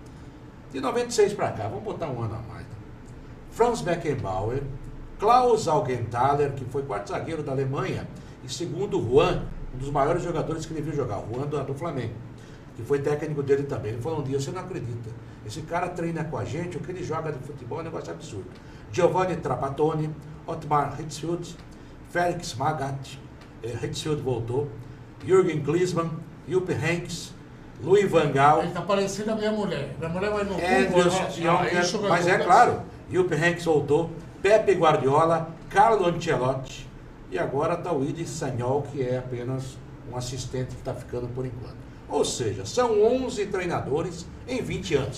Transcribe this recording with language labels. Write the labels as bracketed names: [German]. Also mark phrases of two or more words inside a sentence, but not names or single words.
[Portuguese] De 96 para cá, vamos botar um ano a mais. Franz Beckenbauer, Klaus Augenthaler, que foi quarto zagueiro da Alemanha, e segundo Juan, um dos maiores jogadores que ele viu jogar, Juan do Flamengo, que foi técnico dele também. Ele falou um dia, você não acredita, esse cara treina com a gente, o que ele joga de futebol é um negócio absurdo. Giovanni Trapattoni, Ottmar Hitzfeld, Felix Magath, Hitzfeld voltou, Jürgen Klinsmann, Jupp Heynckes, Louis van Gaal. Ele tá parecendo a minha mulher. Minha mulher vai no Google, mas é claro, Jupp Heynckes voltou, Pepe Guardiola, Carlo Ancelotti e agora está o Idi Sagnol, que é apenas um assistente que está ficando por enquanto. Ou seja, são 11 treinadores em 20 anos.